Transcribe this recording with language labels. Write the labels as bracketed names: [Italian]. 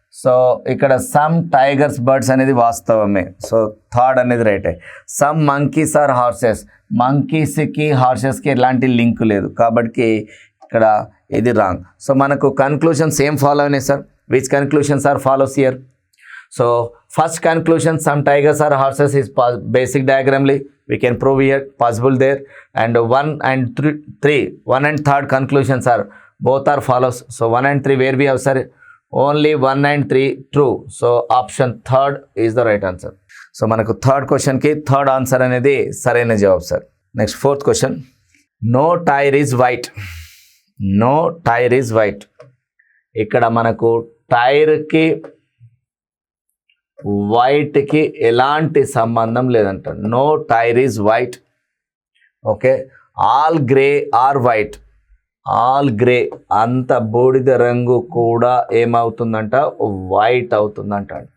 [Telugu] So ఇక్కడ [English] some tigers birds [Telugu] అనేది వాస్తవమే. [English] so third [Telugu] అనేది రైటే. [English] Some monkeys are horses. [Telugu] మంకీస్కి హార్సెస్కి ఎలాంటి లింక్ లేదు కాబట్టి ఇక్కడ ఇది రాంగ్. సో మనకు కన్క్లూషన్స్ ఏం ఫాలో అయినాయి sir? [English] Which conclusions are follows here? So first conclusion some tigers are horses is basic diagramly we can prove here, possible there. And 1 and 3, 1 and 3rd conclusions are both are follows. So 1 and 3 where we have sir only 1 and 3 true. So option 3rd is the right answer. So [Telugu] manaku 3rd question ki 3rd answer anedi saraina jawab sir. [English] Next 4th question, no tire is white. No tire is white. [Telugu] ఇక్కడ మనకు [English] టైర్కి వైట్కి [Telugu] ఎలాంటి సంబంధం లేదంట. [English] No tyre is white. Okay, all grey are white. [Telugu] All grey అంత బూడిద రంగు కూడా ఏమవుతుందంట, white అవుతుందంట.